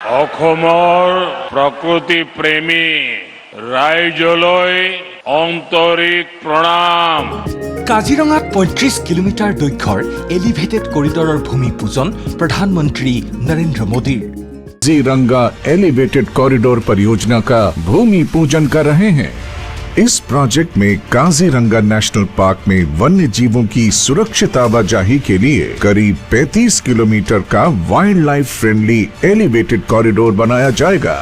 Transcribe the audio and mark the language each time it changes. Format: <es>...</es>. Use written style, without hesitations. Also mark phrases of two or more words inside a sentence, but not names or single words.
<as>অসমৰ প্ৰকৃতি প্ৰেমী ৰাইজলৈ আন্তৰিক প্ৰণাম। কাজিৰঙাত ৩৫ কিলোমিটাৰ দৈৰ্ঘ্যৰ</as> <en>elevated corridor</en> <as>ভূমি পূজন প্ৰধানমন্ত্ৰী নৰেন্দ্ৰ মোদীৰ।</as> <hi>काजीरंगा</hi> <en>elevated corridor</en> <hi>परियोजना का भूमि पूजन कर रहे हैं। इस प्रोजेक्ट में काजीरंगा नेशनल पार्क में वन्य जीवों की सुरक्षित आवाजाही के लिए करीब 35 किलोमीटर का</hi> <en>wild life friendly elevated corridor</en> <hi>बनाया जाएगा।</hi>